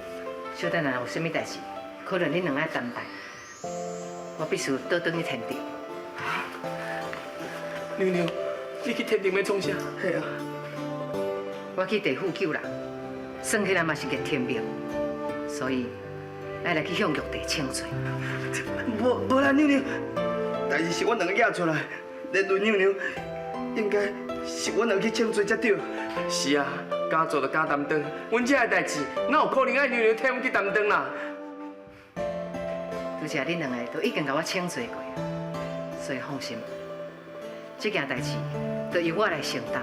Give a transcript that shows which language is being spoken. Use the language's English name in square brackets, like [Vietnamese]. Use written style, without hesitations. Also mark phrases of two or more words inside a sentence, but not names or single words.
[Min Nan Chinese] 小等下有啥物代志，可能恁两个担待，我必须倒转去天庭。娘娘，你去天庭要创啥？系啊，我去地府救人，算起来嘛是个天命，所以爱来去向玉帝请罪。无啦，娘娘，代志是阮两个惹出来，连论娘娘，应该是阮两个去请罪才对。是啊，敢做就敢担当，阮遮的代志哪有可能爱娘娘替阮去担当啦？拄则恁两个都已经甲我请罪过，所以放心，这件代志就由我来承担。